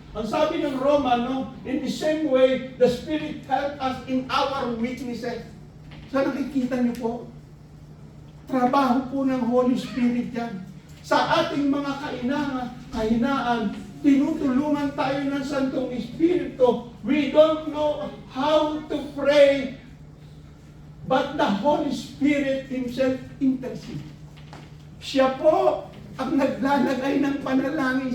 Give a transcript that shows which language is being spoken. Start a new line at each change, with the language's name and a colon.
Filipino: Ang sabi ng Roma, no,
English: in the same way, the Spirit help us in our weaknesses.
Filipino: Sa nakikita niyo po, trabaho po ng Holy Spirit yan. Sa ating mga kahinaan, tinutulungan tayo ng Santong Espiritu.
English: We don't know how to pray, but the Holy Spirit Himself intercedes.
Filipino: Siya po ang naglalagay ng panalangin.